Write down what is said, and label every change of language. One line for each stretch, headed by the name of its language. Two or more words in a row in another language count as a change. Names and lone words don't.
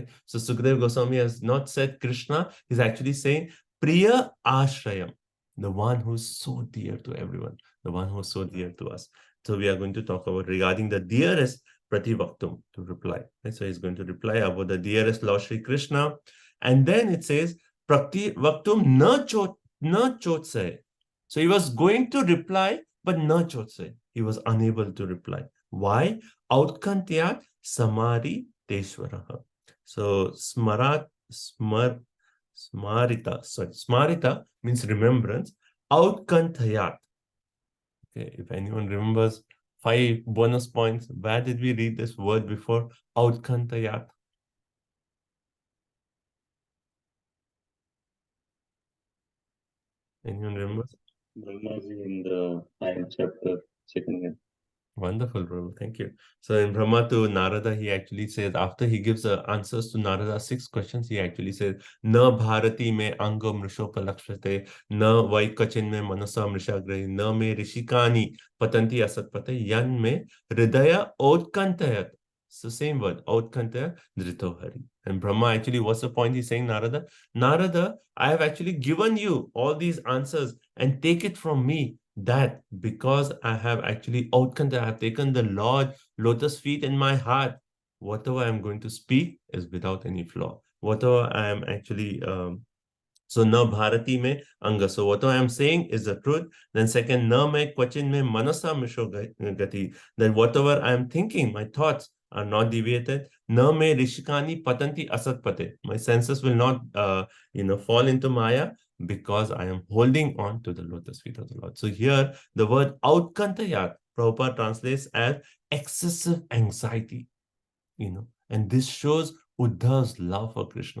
English: So Sukadeva Goswami has not said Krishna, he's actually saying
Sanskrit: Priya Ashrayam,
English: the one who's so dear to everyone, the one who's so dear to us. So we are going to talk about regarding the dearest Prativaktum to reply. Right? So he's going to reply about the dearest Lord Shri Krishna. And then it says,
Sanskrit: Prativaktum na chotse.
English: So he was going to reply, but
Sanskrit: na chotse.
English: He was unable to reply. Why?
Sanskrit: Outkantyat samari teshwaraha.
English: So smarita means remembrance. Outkanthayat. Okay, if anyone remembers 5 bonus points, where did we read this word before? Outkanthayat. Anyone remembers? Brahmaji in the 9th chapter, second line. Wonderful, Prabhu. Thank you. So in Brahma to Narada, he actually says, after he gives answers to Narada's 6 questions, he actually says,
Sanskrit: Na bharati me anga mrishopalakshate, na vaikachin me manasa mrishagrahi, na me rishikani patanti asatpate, yan me hridaya outkantayat.
English: So same word,
Sanskrit: outkantaya dritohari.
English: And Brahma actually, what's the point he's saying, Narada? Narada, I have actually given you all these answers, and take it from me that because I have actually I have taken the Lord lotus feet in my heart, whatever I am going to speak is without any flaw. Whatever I am actually so
Sanskrit: na bharati me anga.
English: So what I am saying is the truth. Then second,
Sanskrit: na me kwachin me manasa misho gati.
English: Then whatever I am thinking, my thoughts are not deviated.
Sanskrit: Na me rishikani patanti asatpate.
English: My senses will not fall into maya, because I am holding on to the lotus feet of the Lord. So here the word outkantayat, Prabhupada translates as excessive anxiety, and this shows Uddhav's love for Krishna.